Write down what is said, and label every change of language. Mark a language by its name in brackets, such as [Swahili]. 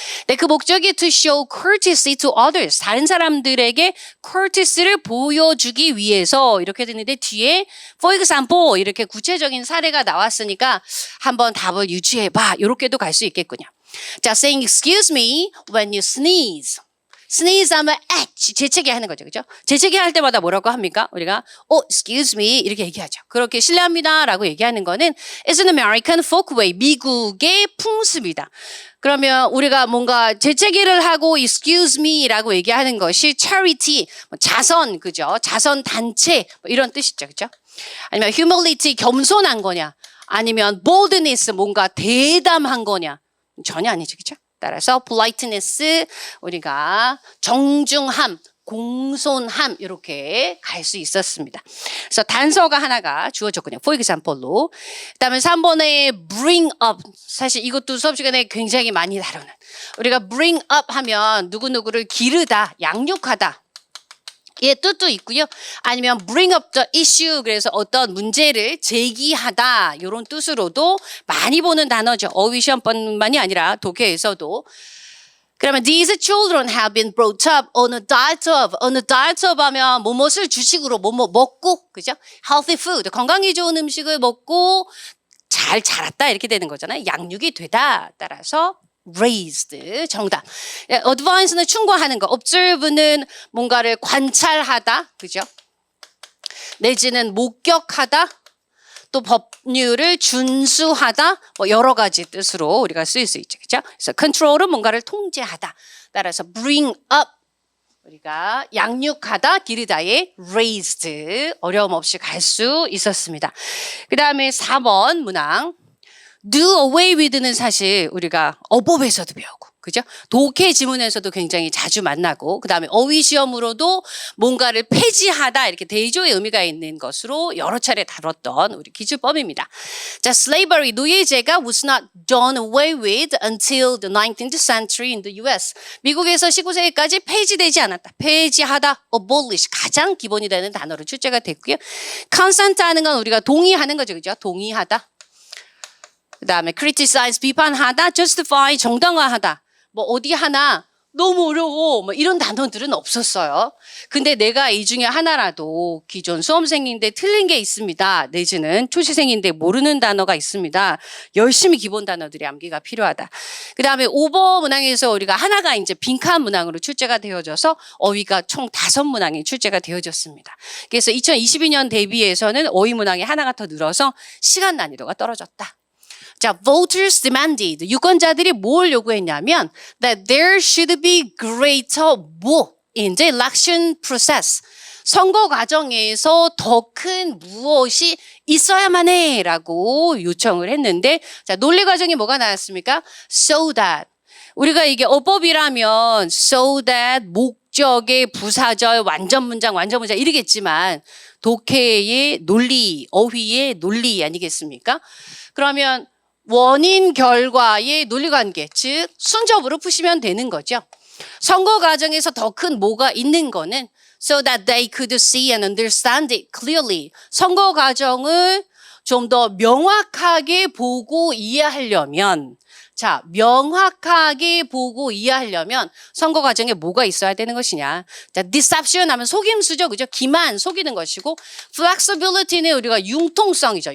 [Korean] 근데 그 목적이 [English] to show courtesy to others, [Korean] 다른 사람들에게 courtesy를 보여주기 위해서 이렇게 되는데 뒤에 [English] for example [Korean] 이렇게 구체적인 사례가 나왔으니까 한번 답을 유추해봐. 이렇게도 갈 수 있겠군요. [English] 자, saying excuse me when you sneeze. [Korean] sneeze 하면 재채기 하는 거죠. 그죠? 재채기 할 때마다 뭐라고 합니까? 우리가 [English] excuse me [Korean] 이렇게 얘기하죠. 그렇게 실례합니다라고 얘기하는 거는 [English] is an American folk way. [Korean] 미국의 풍습이다. 그러면 우리가 뭔가 재채기를 하고 [English] excuse me [Korean] 라고 얘기하는 것이 charity, 자선, 그죠? 자선 단체 이런 뜻이죠. 그죠? 아니면 humility, 겸손한 거냐? 아니면 boldness, 뭔가 대담한 거냐? 전혀 아니죠. 그렇죠? 따라서 politeness, 우리가 정중함, 공손함 이렇게 갈 수 있었습니다. 그래서 단서가 하나가 주어졌군요. [English] for example [Korean] 로. 그다음에 3번에 bring up. 사실 이것도 수업 시간에 굉장히 많이 다루는. 우리가 bring up 하면 누구누구를 기르다, 양육하다. 예, 뜻도 있고요. 아니면 [English] bring up the issue, [Korean] 그래서 어떤 문제를 제기하다 이런 뜻으로도 많이 보는 단어죠. 어휘 시험뿐만이 아니라 독해에서도. 그러면 [English] these children have been brought up on a diet of [Korean] 하면 무엇을 주식으로 먹고, 그죠? healthy food, 건강에 좋은 음식을 먹고 잘 자랐다 이렇게 되는 거잖아요. 양육이 되다. 따라서 raised, 정답. advance는 충고하는 거, observe는 뭔가를 관찰하다, 그죠? 내지는 목격하다, 또 법률을 준수하다, 여러 가지 뜻으로 우리가 쓰일 수 있죠, 그죠? 그래서 control은 뭔가를 통제하다. 따라서 bring up, 우리가 양육하다, 기르다의 raised, 어려움 없이 갈 수 있었습니다. 그 다음에 4번 문항. do away with는 사실 우리가 어법에서도 배우고, 그죠? 독해 지문에서도 굉장히 자주 만나고, 그 다음에 어휘 시험으로도 뭔가를 폐지하다 이렇게 대조의 의미가 있는 것으로 여러 차례 다뤘던 우리 기술법입니다. [English] 자, slavery, [Korean] 노예제가 [English] was not done away with until the 19th century in the US. [Korean] 미국에서 19세기까지 폐지되지 않았다. 폐지하다, abolish, 가장 기본이 되는 단어로 출제가 됐고요. consent 하는 건 우리가 동의하는 거죠, 그죠? 동의하다. 그 다음에 criticize, 비판하다, justify, 정당화하다. 어디 하나 너무 어려워 이런 단어들은 없었어요. 근데 내가 이 중에 하나라도 기존 수험생인데 틀린 게 있습니다. 내지는 초시생인데 모르는 단어가 있습니다. 열심히 기본 단어들이 암기가 필요하다. 그 다음에 5번 문항에서 우리가 하나가 이제 빈칸 문항으로 출제가 되어져서 어휘가 총 5문항이 출제가 되어졌습니다. 그래서 2022년 대비해서는 어휘 문항이 하나가 더 늘어서 시간 난이도가 떨어졌다. [English] 자, voters demanded. [Korean] 유권자들이 뭘 요구했냐면 [English] that there should be greater more in the election process. [Korean] 선거 과정에서 더 큰 무엇이 있어야만 해라고 요청을 했는데 자, 논리 과정이 뭐가 나왔습니까? [English] So that. [Korean] 우리가 이게 어법이라면 so that 목적의 부사절 완전 문장 이러겠지만 독해의 논리, 어휘의 논리 아니겠습니까? 그러면 원인 결과의 논리관계, 즉 순접으로 푸시면 되는 거죠. 선거 과정에서 더 큰 뭐가 있는 거는 [English] so that they could see and understand it clearly. [Korean] 선거 과정을 좀 더 명확하게 보고 이해하려면 자, 명확하게 보고 이해하려면 선거 과정에 뭐가 있어야 되는 것이냐. 자, deception 하면 속임수죠. 그죠? 기만, 속이는 것이고 flexibility는 우리가 융통성이죠.